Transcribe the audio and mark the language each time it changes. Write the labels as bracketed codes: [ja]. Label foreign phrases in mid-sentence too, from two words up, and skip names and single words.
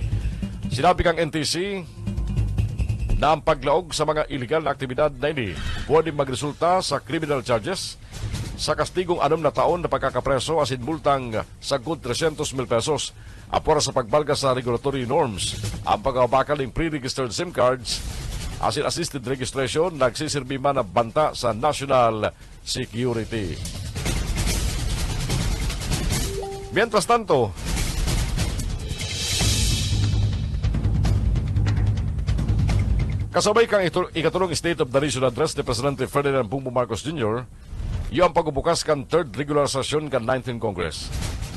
[bik] Sinabi kang NTC na ang paglaog sa mga illegal na aktibidad na ini pwede magresulta sa [en] criminal charges [bik] sa kastigong 6 na taon na pagkakapreso as in multang sagud 300,000 pesos. Apora sa pagbalga sa [en] regulatory norms, [bik] ang pagbabakal ng [en] pre-registered SIM cards [bik] as in [en] assisted registration [bik] nagsisirbi man na banta sa [en] national security. [es] Mientras tanto, [bik] kasabay kang ikatulong State of the Nation Address ni Presidente Ferdinand Bongbong Marcos Jr., iyo ang pagbubukas kan [en] third regular session [bik] kan 19th Congress.